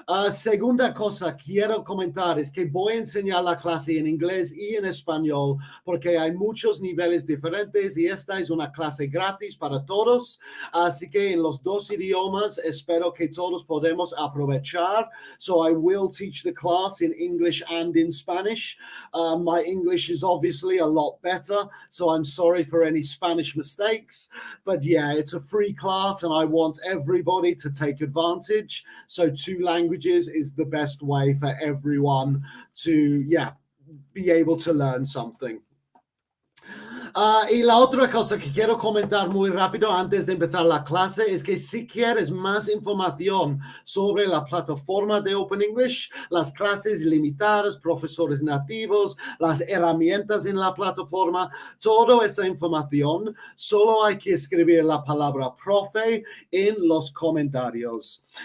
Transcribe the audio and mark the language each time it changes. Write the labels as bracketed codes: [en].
[es] Segunda cosa quiero comentar es que voy a enseñar la clase en inglés y en español porque hay muchos niveles diferentes y esta es una clase gratis para todos. Así que en los dos idiomas espero que todos podemos aprovechar. [en] So I will teach the class in English and in Spanish. My English is obviously a lot better, so I'm sorry for any Spanish mistakes. But yeah, it's a free class and I want everybody to take advantage. So two languages is the best way for everyone to, be able to learn something. [es] Y la otra cosa que quiero comentar muy rápido antes de empezar la clase es que si quieres más información sobre la plataforma de Open English, las clases limitadas, profesores nativos, las herramientas en la plataforma, toda esa información, solo hay que escribir la palabra profe en los comentarios.